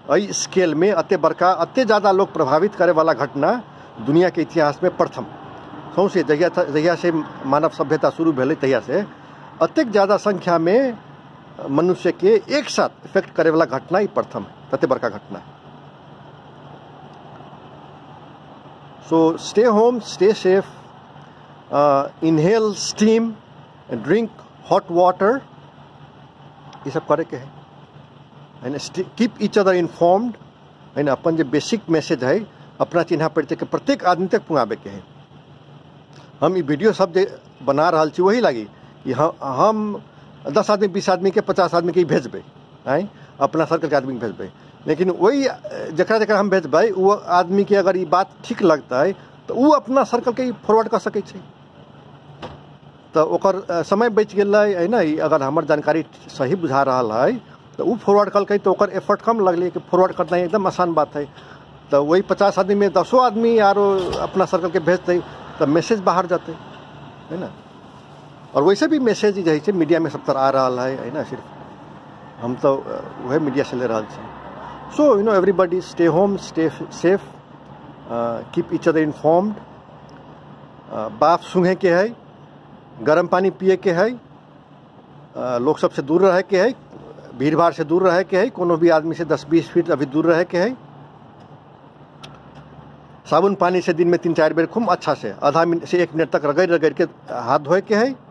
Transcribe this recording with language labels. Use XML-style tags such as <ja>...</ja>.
<mai>एहि स्केल में अते बड़का, अते ज़्यादा लोग प्रभावित करे वाला घटना दुनिया के इतिहास में प्रथम। सौंसे जहिया से मानव सभ्यता शुरू भेलै तहिया से अतेक ज़्यादा संख्या में मनुष्य के एक साथ इफेक्ट करे वाला घटना ही प्रथम है, अते बड़का घटना है।</mai> <en>So stay home, stay safe, inhale steam, and drink hot water.</en> <mai>ये सब करे के है।</mai> <en>And keep each other informed.</en> <mai>है अपन जो बेसिक मैसेज है अपना चिन्हा परिचय के प्रत्येक आदमी तक पहुँचाबे के है। हम ये वीडियो सब बना रहा छी वही लगी कि हम 10 आदमी 20 आदमी के 50 आदमी के भेजबे, हैं अपना सर्कल के आदमी के भेजबे। लेकिन वही जकरा जकरा हम भेजबै वो आदमी के अगर ये बात ठीक लगता है तो वो अपना सर्कल के फॉरवर्ड कर सकै छै, तो ओकर समय बच गेल है ना। अगर हमार जानकारी सही बुझा रहा है तो वो फॉरवर्ड कल तो ओकर एफर्ट कम लगलै कि फॉरवर्ड करना एकदम आसान बात है। तो वही 50 आदमी में 10 आदमी आरो अपना सर्कल के भेजते तो मैसेज बाहर जाते, है ना। और वैसे भी मैसेज जो है मीडिया में सब तरह आ रहा है ना, सिर्फ हम तो वह मीडिया से ले रहा छी।</mai> <en>So everybody stay home, stay safe, keep each other informed.</en> <mai>बाफ सूंघे के है, गर्म पानी पिए के है, लोग सबसे दूर रहे के है, भीड़ भाड़ से दूर रहे के है, कोनो भी आदमी से 10-20 फीट अभी दूर रहे के है। साबुन पानी से दिन में 3-4 बेर खूब अच्छा से आधा मिनट से 1 मिनट तक रगड़ के हाथ धोए के है।</mai>